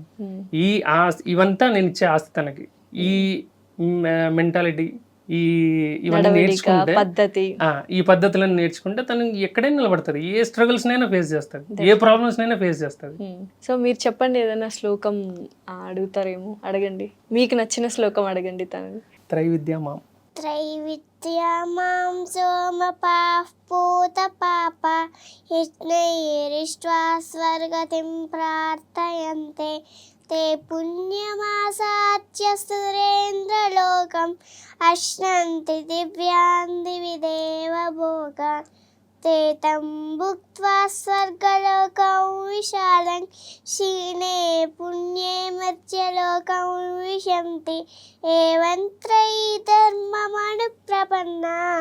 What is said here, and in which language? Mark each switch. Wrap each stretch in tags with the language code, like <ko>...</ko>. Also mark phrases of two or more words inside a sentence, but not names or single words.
<te>ఈ ఆస్తి ఇవంతా నేను ఇచ్చే ఆస్తి తనకి. ఈ మెంటాలిటీ ఇవన్నీ నేర్చుకుంటే, పద్ధతి, ఈ పద్ధతులను నేర్చుకుంటే తను ఎక్కడైనా నిలబడుతుంది, ఏ స్ట్రగుల్స్ నైనా ఫేస్ చేస్తుంది, ఏ ప్రాబ్లమ్స్ నైనా ఫేస్ చేస్తుంది. సో మీరు చెప్పండి, ఏదైనా శ్లోకం అడుగుతారేమో, అడగండి, మీకు నచ్చిన శ్లోకం అడగండి తనని.</te> <sa>త్రైవిద్య మాం त्रैविद्यामां सोमपाः पूतपापा यज्ञैरिष्ट्वा स्वर्गतिं प्रार्थयन्ते ते पुण्यमासाद्य सुरेन्द्रलोकम् अश्नन्ति दिव्यान् दिवि देवभोगान् ते तं भुक्त्वा स्वर्गलोकं विशालं क्षीणे पुण्ये मध्यलोकं विशन्ति एवं त्रयी धर्ममनुप्रपन्ना</sa>